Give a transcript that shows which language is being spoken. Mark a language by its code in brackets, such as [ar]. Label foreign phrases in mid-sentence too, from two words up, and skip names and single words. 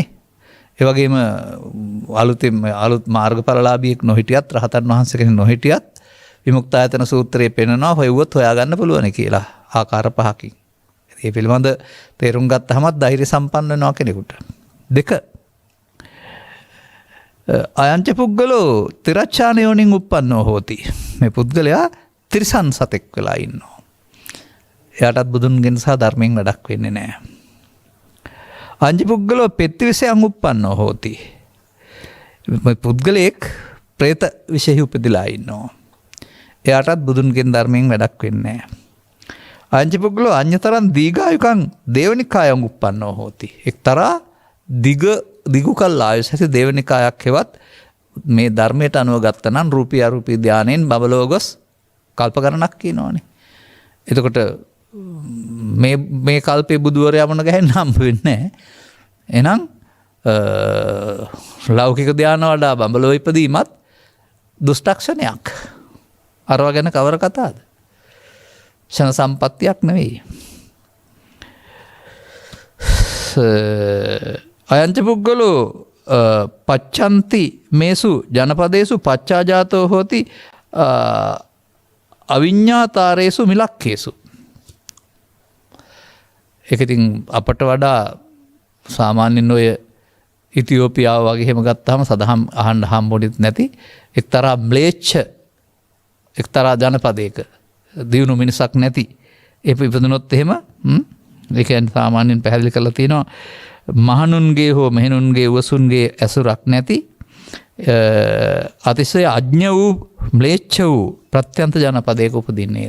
[si] ඒ වගේම අලුත් මාර්ගඵලලාභියෙක් නොහිටියත්, රහතන් වහන්සේ කෙනෙක් නොහිටියත් විමුක්තායතන සූත්‍රයේ පෙන්නනවා හොයුවොත් හොයාගන්න පුළුවන් කියලා ආකාර පහකින්. ඒ පිළිබඳ තේරුම් ගත්තහමත් ධෛර්ය සම්පන්න වෙනවා කෙනෙකුට. [pi] 2 අයංච පුද්ගලෝ තිරච්ඡාන යෝනින් උප්පන්නෝ හෝති. [si] මේ පුද්ගලයා තිරිසන් සතෙක් වෙලා ඉන්නවා. එයාටත් බුදුන්ගෙන් සහ ධර්මයෙන් වැඩක් වෙන්නේ නැහැ. [pi] අංජ පුද්ගලෝ පෙත්තිවිසයන් උප්පන්නෝ හෝති. [si] මේ පුද්ගලයෙක් പ്രേත විශේෂ උපදිලා ඉන්නවා. එයාටත් බුදුන්ගෙන් ධර්මයෙන් වැඩක් වෙන්නේ නැහැ. [pi] අංජ පුද්ගලෝ අඤ්‍යතරං දීඝායුකං දේවනිකායන් උප්පන්නෝ හෝති. [si] එක්තරා දිගු කල් ආයුෂ ඇති දේවනිකායක් හෙවත් මේ ධර්මයට අනුව ගත්තා නම් රූපී අරූපී ධානයෙන් බබලව ගොස් කල්ප ගණනක් කියනවනේ. එතකොට මේ කල්පේ බුදුවරයා මොන ගහෙන්න හම්බ වෙන්නේ නැහැ. එහෙනම් ලෞකික ධාන වඩා බබලව ඉපදීමත් දුෂ්ටක්ෂණයක්. අරවා ගැන කවර කතාවද? ක්ෂණ සම්පත්තියක් නෙවෙයි. [pi] අයංච පුද්ගලෝ පච්ඡන්ති මේසු ජනපදේසු පච්ඡාජාතෝ හෝති අවිඤ්ඤාතාරේසු මිලක්කේසු. [si] ඒක ඉතින් අපට වඩා සාමාන්‍යයෙන් ඔය ඉතියෝපියාව වගේ එහෙම ගත්තාම සදහම් අහන්න හම්බුනේ නැති එක්තරා ම්ලේච්ඡ එක්තරා ජනපදයක දියුණු මිනිසක් නැති ඒ ඉපදුනොත් එහෙම ඒ කියන්නේ සාමාන්‍යයෙන් පැහැදිලි කරලා තියෙනවා මහණුන්ගේ හෝ මෙහෙණුන්ගේ උවසුන්ගේ ඇසුරක් නැති අතිශය අඥ වූ ම්ලේච්ඡ වූ ප්‍රත්‍යන්ත ජනපදයක උපදින්නේද.